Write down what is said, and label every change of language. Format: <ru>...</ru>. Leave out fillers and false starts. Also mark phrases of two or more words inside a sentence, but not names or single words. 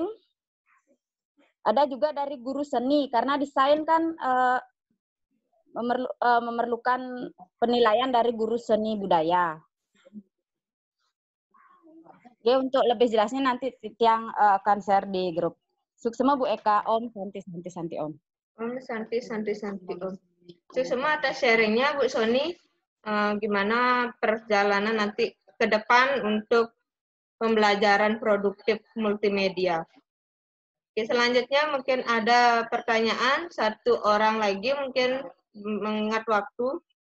<id>Ada juga dari guru seni, karena desain kan memerlukan penilaian dari guru seni budaya. Oke, untuk lebih jelasnya nanti yang akan share di grup.</id> <ban>Suksema Bu Eka, Om, Santi Om. Om, Santi Om.</ban> <id>Suksema atas sharingnya Bu Soni. Gimana perjalanan nanti ke depan untuk pembelajaran produktif multimedia. Oke, selanjutnya mungkin ada pertanyaan, satu orang lagi mungkin mengingat waktu.</id>